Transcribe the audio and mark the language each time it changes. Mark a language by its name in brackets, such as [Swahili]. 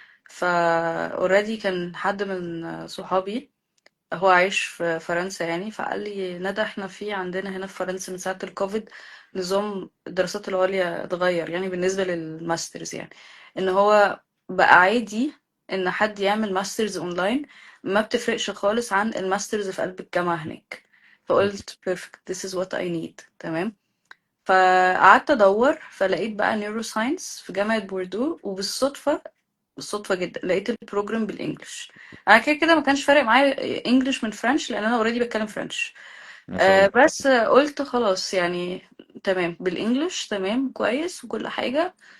[Arabic] فا اوريدي كان حد من صحابي هو عايش في فرنسا يعني، فقال لي ندى احنا في عندنا هنا في فرنسا من ساعة الكوفيد نظام الدراسات العليا اتغير، يعني بالنسبة للماسترز، يعني ان هو بقى عادي ان حد يعمل ماسترز اونلاين، ما بتفرقش خالص عن الماسترز في قلب الجامعة هناك. فقلت [English] perfect, this is what I need، [Arabic] تمام. فقعدت ادور فلقيت بقى نيورو ساينس في جامعة بوردو، وبالصدفة بالصدفة جدا لقيت البروجرام بالانجلش. انا كده كده ما كانش فارق معايا انجلش من فرنش لان انا اوريدي بتكلم فرنش. ما شاء الله. بس قلت خلاص يعني تمام بالانجلش، تمام كويس وكل حاجة.